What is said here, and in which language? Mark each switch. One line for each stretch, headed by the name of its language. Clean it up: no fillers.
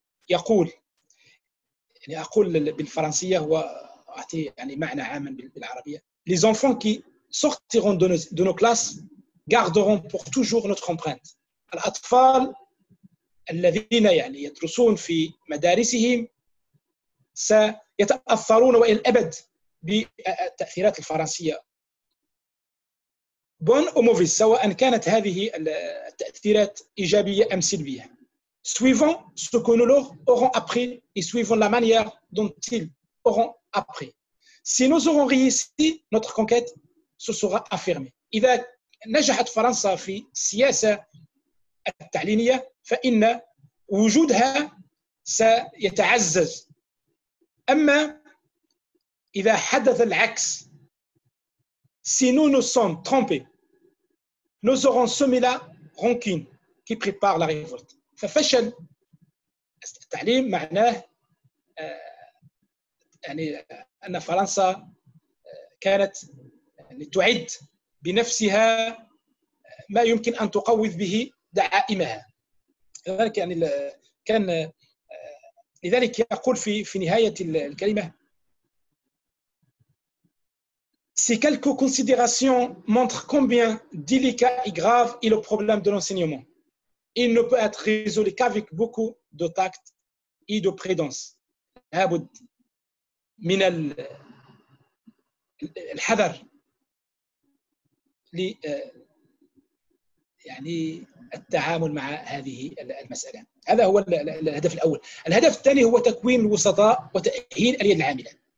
Arabic: يقول، يعني أقول بالفرنسية وأعطي يعني معنى عاما بالعربية:
French: Les enfants qui sortiront de nos classes garderont pour toujours notre empreinte.
Arabic: الأطفال الذين يعني يدرسون في مدارسهم سيتأثرون وإلى الأبد بالتأثيرات الفرنسية بون أو موفيز، سواء كانت هذه التأثيرات إيجابية أم سلبية.
French: Suivant ce que nous leur aurons appris et suivant la manière dont ils auront appris. Si nous aurons réussi notre conquête, ce sera affirmé.
Arabic: إذا نجحت فرنسا في السياسة التعليمية فإن وجودها سيتعزز. أما إذا حدث العكس،
French: si nous nous sommes trompés, nous aurons semé la rancune qui prépare la révolte.
Arabic: ففشل التعليم معناه يعني أن فرنسا كانت يعني تعد بنفسها ما يمكن أن تقوض به دعائمها. لذلك يعني كان لذلك يقول في نهاية الكلمة:
French: Ces quelques considérations montrent combien délicat et grave est le problème de l'enseignement. Il ne peut être résolu qu'avec beaucoup de tact et de prudence.
Arabic: لابد من الحذر يعني التعامل مع هذه المسألة. هذا هو الهدف الأول. الهدف الثاني هو تكوين الوسطاء وتأهيل اليد العاملة.